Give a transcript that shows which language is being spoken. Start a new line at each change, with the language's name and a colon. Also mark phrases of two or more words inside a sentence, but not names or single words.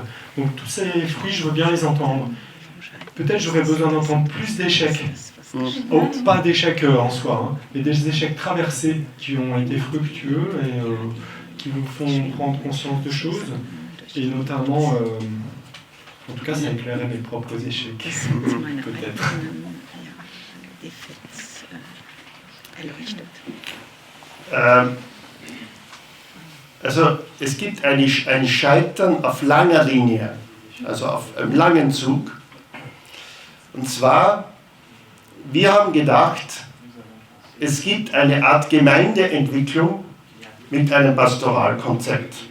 French: Donc tous ces fruits, je veux bien les entendre. Peut-être j'aurais besoin d'entendre plus d'échecs. Oh, pas d'échecs en soi, hein, mais des échecs traversés qui ont été fructueux et qui vous font prendre conscience de choses. Et notamment, en tout cas, ça éclairait mes propres échecs. Peut-être.
German: Also es gibt ein Scheitern auf langer Linie, also auf einem langen Zug. Und zwar, wir haben gedacht, es gibt eine Art Gemeindeentwicklung mit einem Pastoralkonzept.